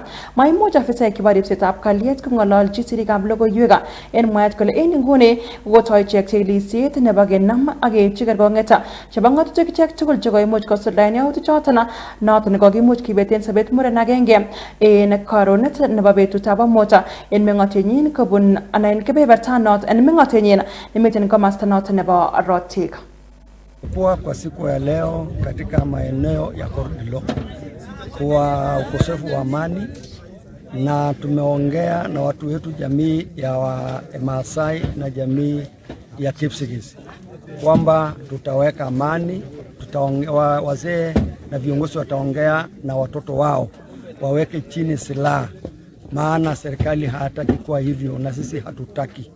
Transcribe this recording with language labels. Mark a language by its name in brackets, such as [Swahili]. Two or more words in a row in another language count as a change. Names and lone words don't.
[Kalenjin] Maimuch afisaek chebo ripsetab kalyet kong'ololchi sirikab logoiwek en mwaet kole en nguni kokotoi ichek chikilisiet nebo kenam ak keipchi kerkong'et chebo ng'atutik ichek tugul chekoimuch kosuldaen yautik choton noton kokimuch kibeten sobet muren agenge en karonet nebo betutab amut en meng'otenyin kobun ana en kebeberta noton en meng'otenyin nemiten komasta noton nebo Rotiga. [Swahili] Kwa siku ya leo katika maeneo ya Kordilo kwa ukosefu wa amani, na tumeongea na watu wetu jamii ya Maasai na jamii ya Kipsigis kwamba tutaweka amani, wazee na viongozi wataongea na watoto wao waweke chini silaha, maana serikali hataki kwa hivyo na sisi hatutaki.